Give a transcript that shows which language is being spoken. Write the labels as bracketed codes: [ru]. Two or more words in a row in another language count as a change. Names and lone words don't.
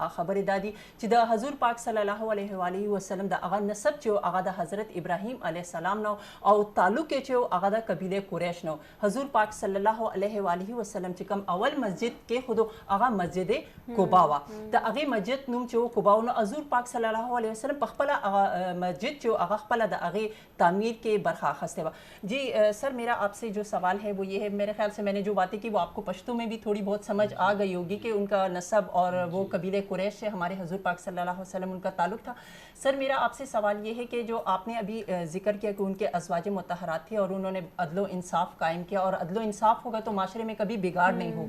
[ps] خبرې دا دي چې د حضور پاک [ar] صلی الله علیه و آله وسلم [ps] د هغه نسب چې هغه د حضرت ابراهیم [ar] علیه السلام [ps] نو او تعلق یې چې هغه د قبیله قریش نو. حضور پاک [ar] صلی الله علیه و آله وسلم [ps] چې کوم اول مسجد کې خود هغه مسجد قبا وا, د هغه مسجد نوم چې و قبا نو حضور پاک [ar] صلی الله علیه وسلم [ps] په خپل مسجد چې هغه خپل د هغه تعمیر کې برخه اخیسته و. [ur] جی سر میرا آپ سے جو سوال ہے وہ یہ ہے, میرے خیال سے میں نے جو باتیں کی وہ آپ کو پشتو میں بھی تھوڑی بہت سمجھ آ گئی ہوگی کہ ان کا نسب اور وہ قبیلے قریش سے ہمارے حضور پاک [ar] صلی اللہ علیہ وسلم [ur] ان کا تعلق تھا. سر میرا آپ سے سوال یہ ہے کہ جو آپ نے ابھی ذکر کیا کہ ان کے ازواج مطہرات تھے اور انہوں نے عدل و انصاف قائم کیا, اور عدل و انصاف ہوگا تو معاشرے میں کبھی بگاڑ نہیں ہوگا.